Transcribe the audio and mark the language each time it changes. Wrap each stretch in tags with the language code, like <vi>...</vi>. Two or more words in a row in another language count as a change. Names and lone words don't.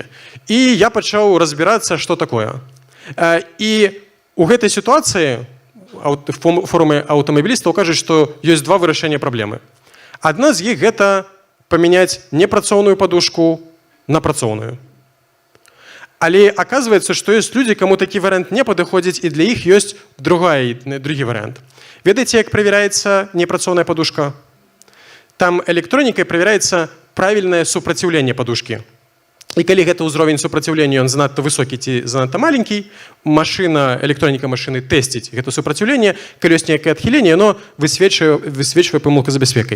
<be>І я пачаў разбірацца, што такое. І у гэтай сітуацыі форуме аўтамабілістаў кажуць, што ёсць два вырашэння праблемы. Адна з іх гэта памяняць непрацоўную падушку на працоўную. Але</be> <ru>оказывается, что есть люди, кому</ru> <be>такі варыянт не падыходзіць, і для іх ёсць другі варыянт. Ведаеце, як правяраецца непрацоўная падушка? Там электронікай правяраецца правільнае супраціўленне падушкі. І калі гэта ўзровень супраціўлення, ён занадта высокі ці занадта маленькі, электроніка машыны тэсціць гэта супраціўленне, калі ёсць нейкае адхіленне, яно высвечвае памылку за бяспекай.</be>